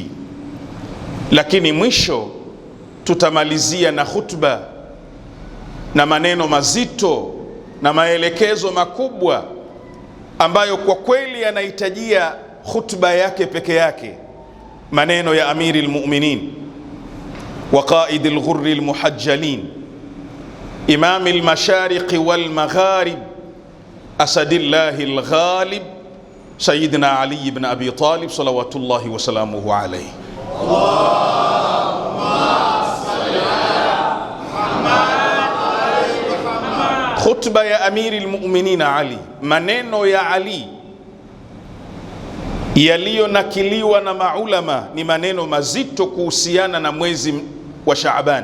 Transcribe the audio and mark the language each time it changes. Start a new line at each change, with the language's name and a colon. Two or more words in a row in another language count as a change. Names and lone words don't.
Swahili: Lakini mwisho tutamalizia na khutba na maneno mazito na maelekezo makubwa ambayo kwa kweli yanahitajia khutba yake peke yake, maneno ya
Arabic: أمير المؤمنين وقائد الغر المحجلين إمام المشارق والمغارب أسد الله الغالب سيدنا علي بن أبي طالب صلوات الله وسلامه عليه.
Swahili: Khutba ya
Arabic: أمير المؤمنين
Swahili: Ali, maneno ya Ali yaliyonakiliwa na maulama, ni maneno mazito kuhusiana na mwezi wa Shaaban.